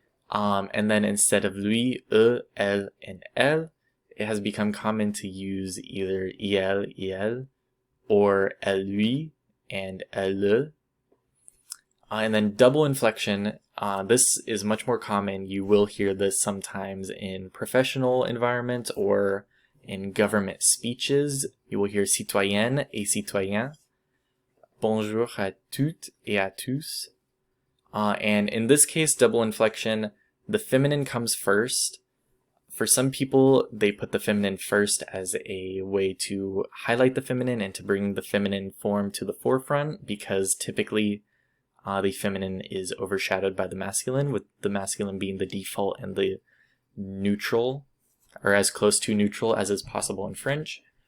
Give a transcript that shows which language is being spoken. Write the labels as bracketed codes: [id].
[en] And then instead of lui, elle, and elle, it has become common to use either il, elle, or elle, lui, and elle. And then double inflection, this is much more common. You will hear this sometimes in professional environments or in government speeches. You will hear [fr] citoyenne et citoyen. Bonjour à toutes et à tous. [en] And in this case, double inflection, the feminine comes first. For some people, they put the feminine first as a way to highlight the feminine and to bring the feminine form to the forefront, because typically the feminine is overshadowed by the masculine, with the masculine being the default and the neutral, or as close to neutral as is possible in French.